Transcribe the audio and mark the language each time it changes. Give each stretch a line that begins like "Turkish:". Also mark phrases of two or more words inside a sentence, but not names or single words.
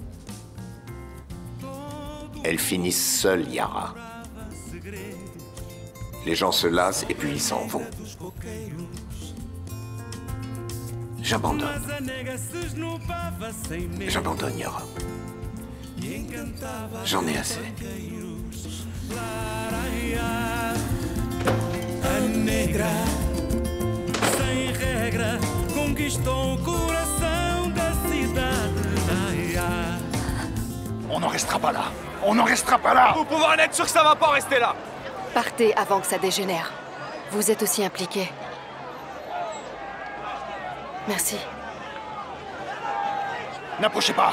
French: Elles finissent seules, Yara. Les gens se lassent et puis ils s'en vont. J'abandonne. J'abandonne, Yara. J'en ai assez.
Portuguese: A negra, sem regra, conquistou o coração da cidade.
French: On n'en restera pas là. On n'en restera pas là. Vous pouvez en être sûr que ça va pas rester là. Partez avant que ça dégénère. Vous êtes aussi impliqués. Merci. N'approchez pas.